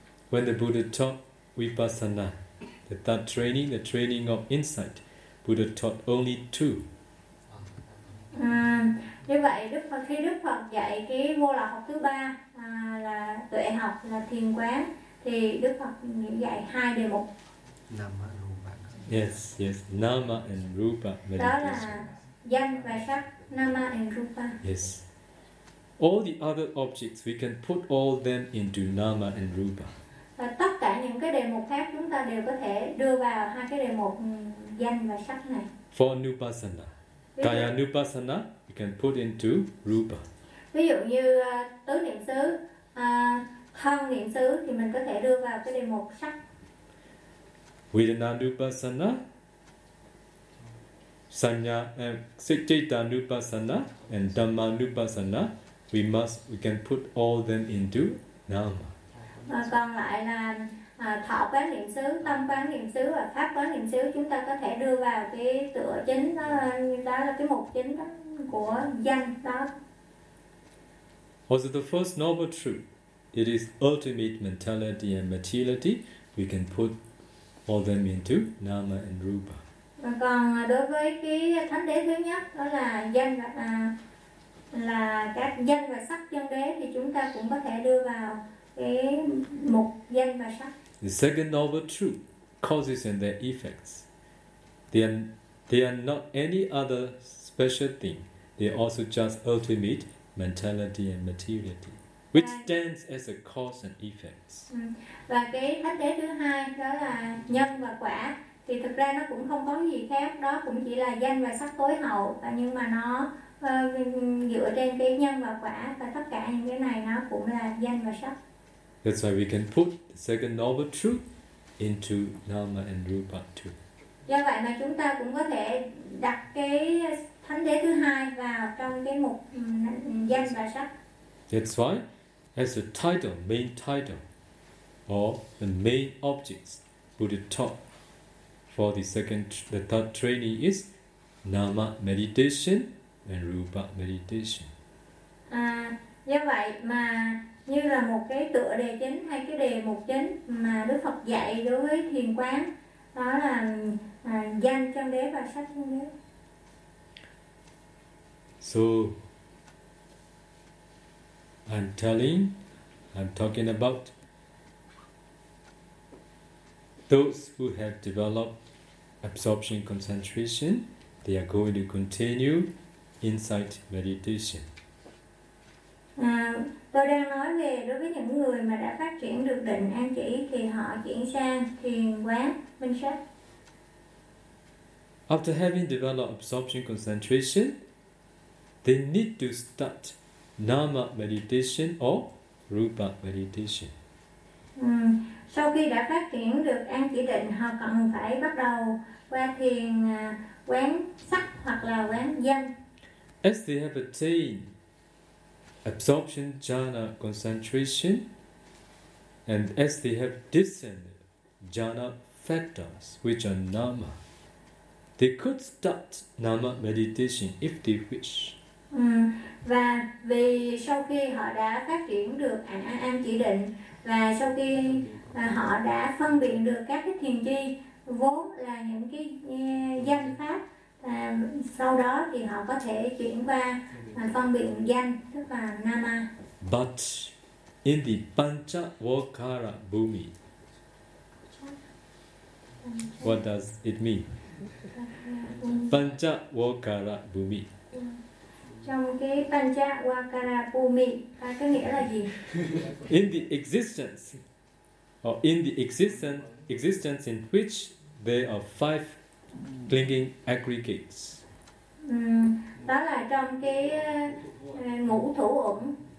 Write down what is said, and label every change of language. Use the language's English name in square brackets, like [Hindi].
[English] When the Buddha taught Vipassana, the training of insight, Buddha taught only two. [Vietnamese] Như vậy khi Đức Phật dạy cái vô lậu học thứ ba là tuệ học, là thiền quán, thì Đức Phật dạy hai đề mục. [English] Nama and Rupa. Yes, yes. Nama and Rupa. Meditation. [Vietnamese] Đó là danh và sắc. [English] Nama and Rupa. Yes. All the other objects, we can put all them into Nama and Rupa. [Vietnamese] Và tất cả những cái đề mục khác chúng ta đều có thể đưa vào hai cái đề mục danh và sắc này. [English] For Nupassana. Kaya Nupassana, we can put into Rupa. [Vietnamese] Ví dụ như tứ niệm xứ, thân niệm xứ thì mình có thể đưa vào cái đề mục sắc. [English] Vedana Nupassana, Sanya, Citta Nupassana and Dhamma Nupassana, we can put all them into Nama. [Vietnamese] Còn lại là thọ quán niệm xứ, tâm quán niệm xứ và pháp quán niệm xứ, chúng ta có thể đưa vào cái tựa chính đó là cái mục chính đó, của danh đó. [English] Was it the first noble truth? It is ultimate mentality and materiality. We can put all them into Nama and Rupa. [Vietnamese] Còn đối với cái thánh đế thứ nhất đó là danh là các danh và sắc chân đế thì chúng ta cũng có thể đưa vào cái mục danh và sắc. [English] The second noble truth, causes and their effects. They are not any other special thing. They are also just ultimate mentality and materiality, which stands as a cause and effect. [Vietnamese] Và cái thánh đế thứ hai đó là nhân và quả thì thực ra nó cũng không có gì khác, đó cũng chỉ là danh và sắc tối hậu, nhưng mà nó dựa trên cái nhân và quả và tất cả những cái này nó cũng là danh và sắc. [English] That's why we can put the second noble truth into Nama and Rupa too. [Vietnamese] Do vậy mà chúng ta cũng có thể đặt cái thánh đế thứ hai vào trong cái mục danh và sắc. [English] That's why, as a title, main title, or the main objects, Buddha taught for the third training is Nama meditation and Rupa meditation. [Vietnamese] Do vậy mà như là một cái tựa đề chính hay cái đề mục chính mà Đức Phật dạy đối với thiền quán đó là danh chân đế và sắc chân đế. [English] So I'm talking about those who have developed absorption concentration, they are going to continue insight meditation. [Vietnamese] Tôi đang nói về đối với những người mà đã phát triển được định an chỉ thì họ chuyển sang thiền quán minh sát. [English] After having developed absorption concentration, they need to start nama meditation or rupa meditation. [Vietnamese] Sau khi đã phát triển được an chỉ định, họ cần phải bắt đầu qua thiền quán sắc hoặc là quán danh. [English] As they have attained absorption jhana concentration, and as they have discerned jhana factors which are nama, they could start nama meditation if they wish. [Vietnamese] Và vì sau khi họ đã phát triển được an chỉ định và sau khi họ đã phân biệt được các cái thiền chi vốn là những cái danh pháp, sau đó thì họ có thể chuyển qua phân biệt danh, tức là nama. [English] But in the Panchavakara Bhumi, what does it mean? Panchavakara Bhumi. [Vietnamese] Trong cái Panchavakara Bhumi, có nghĩa là gì? [English] In the existence, or in the existence in which there are five clinging aggregates. [Vietnamese] Đó là trong cái ngũ thủ uẩn.